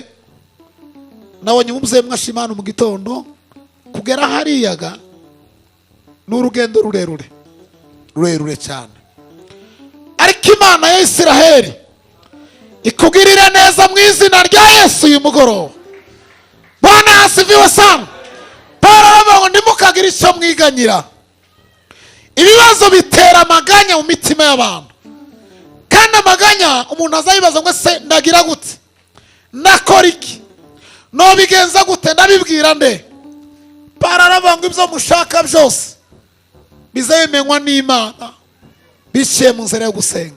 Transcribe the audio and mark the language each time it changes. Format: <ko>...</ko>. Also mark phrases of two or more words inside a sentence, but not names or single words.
<rw>Nabonye umubyeyi mwashimana mu gitondo kugera hariyaga n'urugendo rurerure cyane, ariko Imana ya Isiraheli ikugirire neza mu izina rya Yesu uyu mugoroba.</rw> <sw>Bwana asifiwe sana.</sw> <rw>Paulo aravuga ngo ntimukagire icyo mwiganyira. Ibibazo bitera amaganya mu mitima y'abantu, kandi amaganya umuntu azayibaza ngo se ndagira gute, nakora iki, nobigenza gute, ndabibwira nde? Paulo aravuga ngo ibyo mushaka byose bizemenywa n'Imana biciye mu nzira yo gusenga.</rw>